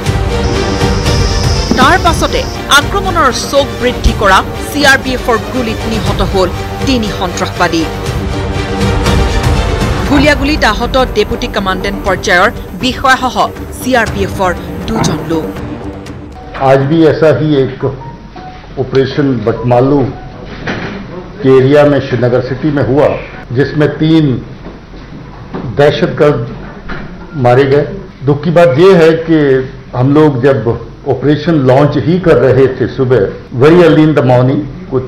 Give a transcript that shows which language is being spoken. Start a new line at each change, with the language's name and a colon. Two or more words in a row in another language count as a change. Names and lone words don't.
Assamese: তাৰ পাছতে আক্ৰমণৰ চোক বৃদ্ধি কৰা CRPFৰ গুলীত নিহত হ'ল 3 সন্ত্ৰাসবাদী। গুলীয়াগুলীত আহত ডেপুটি কমাণ্ডেণ্ট পৰ্যায়ৰ বিষয়াসহ CRPFৰ 2জন লোক।
Hindi: आज भी ऐसा ही एक ऑपरेशन बटमालू के एरिया में श्रीनगर सिटी में हुआ, जिसमें 3 दहशतगर्द मारे गए। दुख की बात यह है कि हम लोग जब ऑपरेशन
English: लॉन्च
Hindi: ही कर रहे थे सुबह,
English: very early in the morning,
Hindi: कुछ